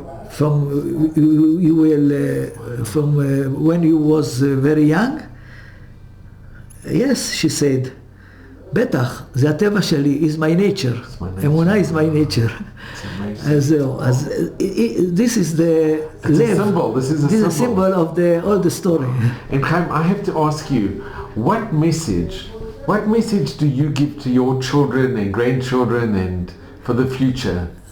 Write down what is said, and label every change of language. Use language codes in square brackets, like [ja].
[en] From you will from when you was very young? Yes, she said. [he] בטח, זה הטבע שלי, [en] is my nature. אמונה is my nature. This is the symbol. This is a symbol of all the story. And Chaim, I have to ask you, what message do you give to your children and grandchildren and for the future?